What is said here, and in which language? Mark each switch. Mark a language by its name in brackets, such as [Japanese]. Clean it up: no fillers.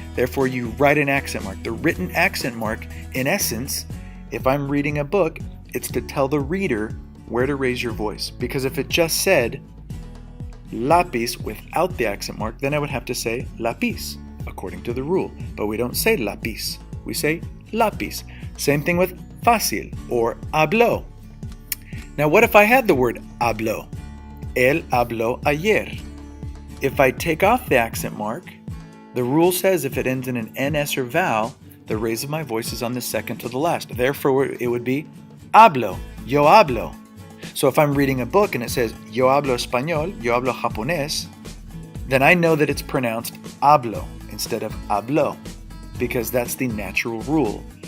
[English] Therefore, you write an accent mark. The written accent mark, in essence, if I'm reading a book, it's to tell the reader where to raise your voice. Because if it just said lápiz without the accent mark, then I would have to say lápiz, according to the rule. But we don't say lápiz. We say lápiz. Same thing with fácil or habló. Now, what if I had the word habló? [Spanish] Él habló ayer. [English] If I take off the accent mark, the rule says if it ends in an NS or vowel, the raise of my voice is on the second to the last. Therefore, it would be hablo, [Spanish] yo hablo. [English] So if I'm reading a book and it says [Spanish] yo hablo español, yo hablo japonés, [English] then I know that it's pronounced hablo instead of habló, because that's the natural rule.